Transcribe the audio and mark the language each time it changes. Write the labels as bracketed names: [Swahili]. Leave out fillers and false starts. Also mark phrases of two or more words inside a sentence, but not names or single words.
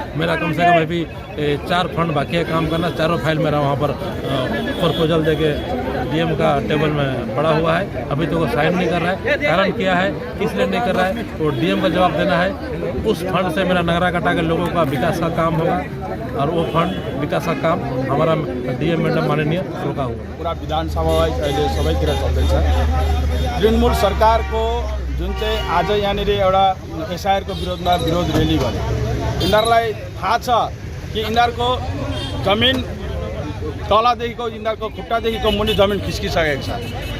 [Hindi] मेरा कम से कम अभी 4 फंड बाकी है काम करना, चारों फाइल मेरा वहाँ पर प्रपोजल दे के डीएम का टेबल में पड़ा हुआ है, अभी तो वो साइन नहीं कर रहा है। कारण क्या है, इसलिए नहीं कर रहा है, वो डीएम का जवाब देना है। उस फंड से मेरा नगरा कटा के लोगों का विकास का काम होगा और वो फंड विकास का काम हमारा डीएम मैडम माननीय रोका हुआ। [Nepali] पूरा विधानसभा अहिले सबैतिर चल्दैछ। तृणमूल सरकारको जुन चाहिँ आज यहाँनिर एउटा एसआईआरको विरोधमा विरोध र्याली गर्यो, यिनीहरूलाई थाहा छ कि यिनीहरूको जमिन तलदेखिको यिनीहरूको खुट्टादेखिको मुनि जमिन खिस्किसकेको छ।